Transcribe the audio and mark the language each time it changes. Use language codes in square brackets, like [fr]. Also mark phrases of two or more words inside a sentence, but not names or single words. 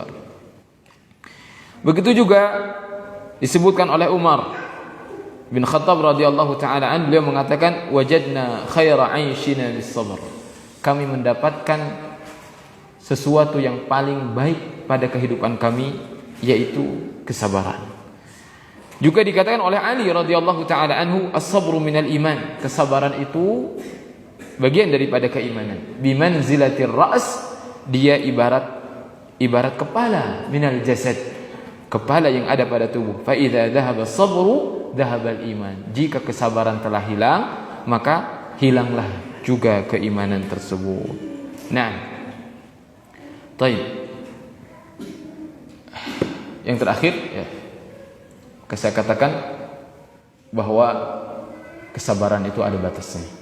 [id] Begitu juga disebutkan oleh Umar bin Khattab [ar] رضي الله تعالى عن, [id] beliau mengatakan [ar] وجدنا خير عيشنا بالصبر. [id] Kami mendapatkan sesuatu yang paling baik pada kehidupan kami, yaitu kesabaran. Juga dikatakan oleh Ali [ar] رضي الله تعالى عنه, الصبر من الإيمان. [id] Kesabaran itu bagian daripada keimanan. [ar] بمنزلة الرأس, [id] dia ibarat kepala [ar] من الجسد, [id] kepala yang ada pada tubuh. [ar] فإذا ذهب الصبر ذهب الإيمان. [id] Jika kesabaran telah hilang, maka hilanglah juga keimanan tersebut. Nah, baik. Yang terakhir, ya, saya katakan bahwa kesabaran itu ada batasnya.